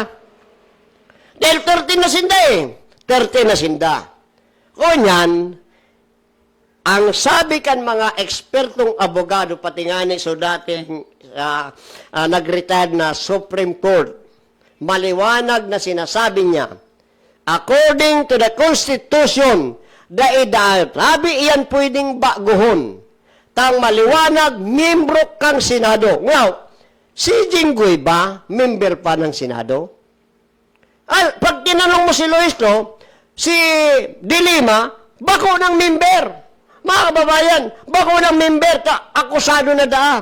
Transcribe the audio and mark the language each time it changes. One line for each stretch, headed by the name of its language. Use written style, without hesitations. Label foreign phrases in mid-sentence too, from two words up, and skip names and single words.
Bikol: Dahil 13 na sinda 13 na sinda. O yan, ang sabi kan mga ekspertong abogado, pati nga ni so dating nag-retired na Supreme Court, maliwanag na sinasabi niya,
English: according to the Constitution,
Bikol: rabi iyan pwedeng baguhon. Tang maliwanag, membro kang Senado.
Filipino: Now, si Jinggoy ba, member pa ng Senado?
Bikol: Pag tinanong mo si Luistro, si Dilima, bako ng member. Mga kababayan, bako ng member ka, akusado na daa.